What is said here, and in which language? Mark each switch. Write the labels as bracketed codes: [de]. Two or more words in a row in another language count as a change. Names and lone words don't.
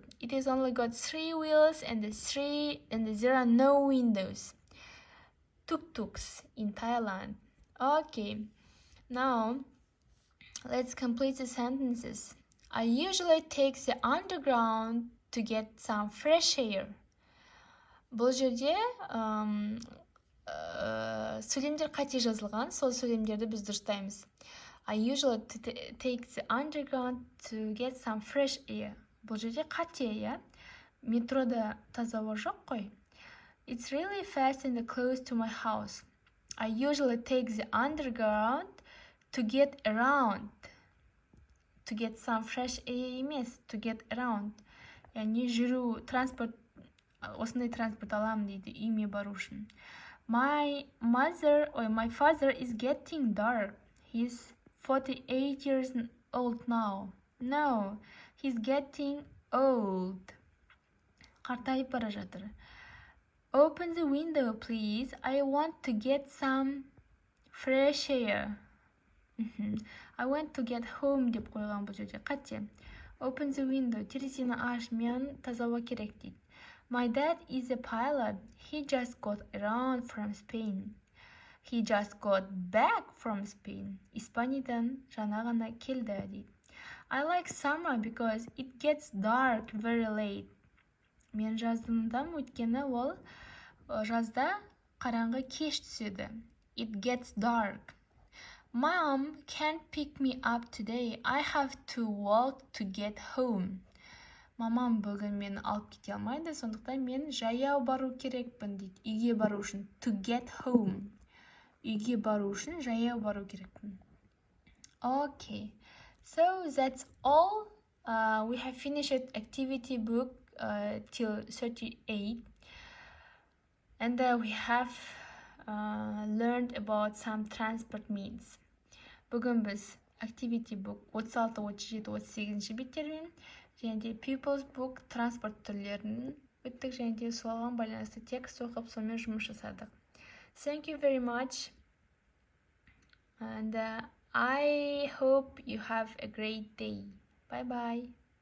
[en] It has only got 3 wheels and there are no windows. Tuk-tuks in Thailand. Okay, now let's complete the sentences. I usually take the underground to get some fresh air. [kk] Бұл жерде сөйлемдер қате жазылған, сол сөйлемдерді біз дұрыстаймыз. I usually take the underground to get some fresh air. Бұл жерде қате, иә? Метрода таза ауа жоқ қой. [en] It's really fast and close to my house. I usually take the underground to get around. To get some fresh air емес, to get around. [kk] Яғни жүру, транспорт, осындай транспорт аламын дейді, үйме бару үшін. [en] My father is getting dark. He's 48 years old now. No, he's getting old. [kk] Қартайып бара жатыр. [en] Open the window, please. I want to get some fresh air. I want to get home [kk] деп қойған бұл жерде. Қате. [en] Open the window. [kk] Терезені аш, мен таза ауа керек дейді. [en] My dad is a pilot. He just got around from Spain. He just got back from Spain. [kk] Испаниядан жаңа ғана келді дейді. [en] I like summer because it gets dark very late. [kk] Мен жаздымдам, өйткені ол жазда қараңғы кеш түседі. [en] It gets dark. Mom can't pick me up today. I have to walk to get home. [kk] Мамам бүгін мені алып кете алмайды, сондықтан мен жаяу бару керекпін дейді. Үйге бару үшін. [en] To get home. [kk] Үйге бару үшін жаяу бару керекпін. [en] Okay. So that's all. We have finished activity book till 38. And we have learned about some transport means. [kk] Бүгін біз [en] activity book [kk] 36, 37, 38 беттермен және де [en] people's book [kk] транспорт түрлерін өттік және де солған байланысты текст оқып сонымен жұмыс жасадық. [en] Thank you very much and I hope you have a great day. Bye bye.